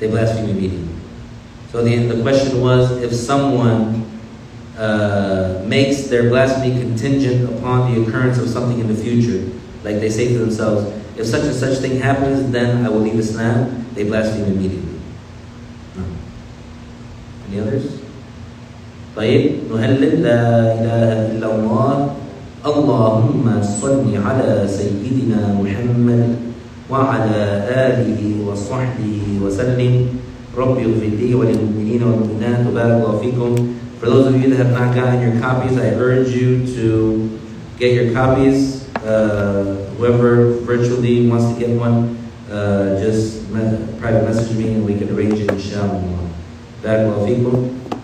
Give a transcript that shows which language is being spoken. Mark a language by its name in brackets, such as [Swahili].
[English] They blaspheme immediately. So the question was, if someone makes their blasphemy contingent upon the occurrence of something in the future, like they say to themselves, if such and such thing happens, then I will leave Islam, they blaspheme immediately. No. Any others? [Arabic] طيب نهلل لا إله إلا الله اللهم صل على سيدنا محمد وعلى آله وصحبه وسلم رب اغفر لي وللمؤمنين والمؤمنات وبارك الله فيكم. [English] For those of you that have not gotten your copies, I urge you to get your copies. Whoever virtually wants to get one, just private message me and we can arrange it, inshallah. [Arabic] بارك الله فيكم.